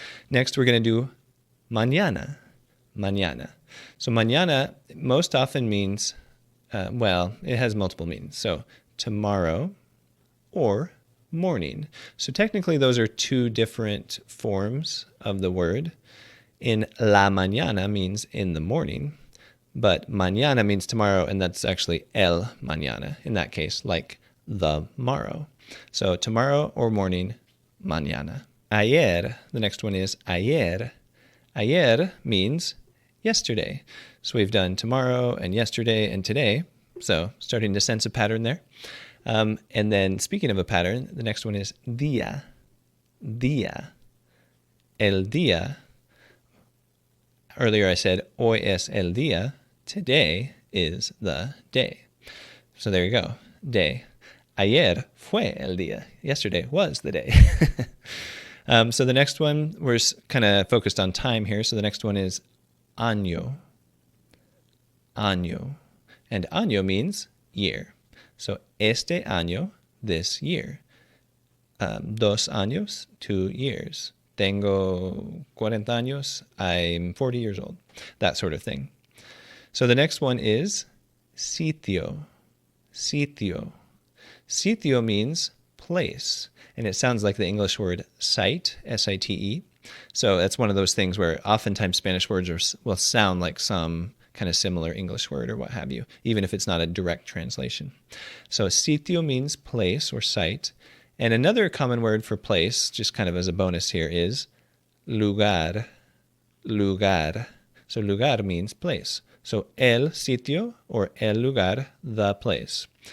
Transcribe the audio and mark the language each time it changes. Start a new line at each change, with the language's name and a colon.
English: Next, we're going to do mañana, mañana. So mañana most often means, it has multiple meanings. So tomorrow or morning. So technically those are two different forms of the word. In la mañana means in the morning, but mañana means tomorrow, and that's actually el mañana in that case, like the morrow. So tomorrow or morning, mañana. Ayer, the next one is ayer. Ayer means yesterday. So we've done tomorrow and yesterday and today. So starting to sense a pattern there. And then speaking of a pattern, the next one is día, día. El día. Earlier I said
Spanish: hoy es el día.
English: Today is the day. So there you go. Day.
Spanish: Ayer fue el día.
English: Yesterday was the day. So the next one, we're kind of focused on time here. So the next one is año, año. And año means year. So
Spanish: este año,
English: this year.
Spanish: Dos años,
English: 2 years.
Spanish: Tengo 40 años,
English: I'm 40 years old. That sort of thing. So the next one is sitio, sitio. Sitio means place, and it sounds like the English word site, S-I-T-E. So that's one of those things where oftentimes Spanish words will sound like some kind of similar English word or what have you, even if it's not a direct translation. So sitio means place or site. And another common word for place, just kind of as a bonus here, is lugar, lugar. So lugar means place. So el sitio or el lugar, the place.